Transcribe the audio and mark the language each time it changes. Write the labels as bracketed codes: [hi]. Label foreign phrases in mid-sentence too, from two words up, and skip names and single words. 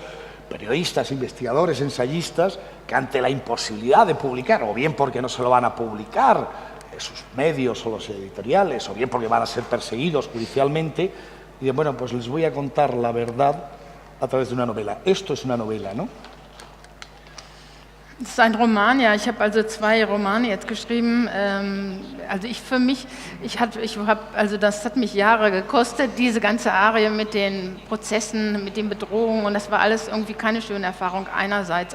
[es] Periodistas, investigadores, ensayistas, que ante la imposibilidad de publicar, o bien porque no se lo van a publicar sus medios o los editoriales, o bien porque van a ser perseguidos judicialmente, dicen, bueno, pues les voy a contar la verdad a través de una novela. Esto es una novela, ¿no? [de] Das ist ein Roman, ja. Ich habe also 2 Romane jetzt geschrieben. Also das hat mich Jahre gekostet, diese ganze Arie mit den Prozessen, mit den Bedrohungen, und das war alles irgendwie keine schöne Erfahrung einerseits.